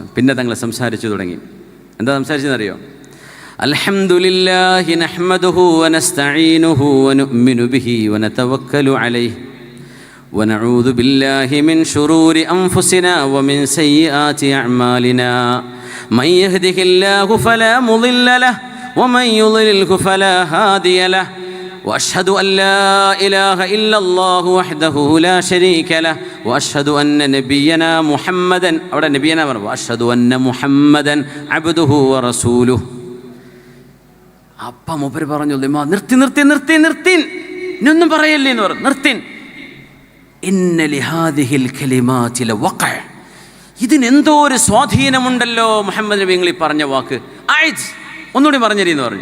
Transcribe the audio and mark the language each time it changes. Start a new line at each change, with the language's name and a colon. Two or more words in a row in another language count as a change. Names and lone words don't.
Malayalam: പിന്നെ തങ്ങൾ സംസാരിച്ചു തുടങ്ങി. എന്താ സംസാരിച്ചതെന്നറിയോ?
Arabic: الحمد لله نحمده ونستعينه ونؤمن به ونتوكل عليه ونعوذ بالله من شرور أنفسنا ومن سيئات أعمالنا من يهده الله فلا مضل له ومن يضلله فلا هادي له وأشهد أن لا إله إلا الله وحده لا شريك له وأشهد أن نبينا محمدا أولا نبينا وأشهد أن محمدا عبده ورسوله.
Malayalam: അപ്പം മൂപ്പര് പറഞ്ഞു, നിർത്തി നിർത്തി നിർത്തി നിർത്തി ഇനിയൊന്നും പറയല്ലേ എന്ന് പറഞ്ഞു. നിർത്തി.
Arabic: إن لهذه الكلمات لوقعا,
Malayalam: ഇതിനെന്തോ ഒരു സ്വാധീനമുണ്ടല്ലോ മുഹമ്മദ് നബി നിങ്ങൾ ഈ പറഞ്ഞ വാക്ക്. ആയിത് ഒന്നുകൂടി പറഞ്ഞിരിന്ന് പറഞ്ഞു.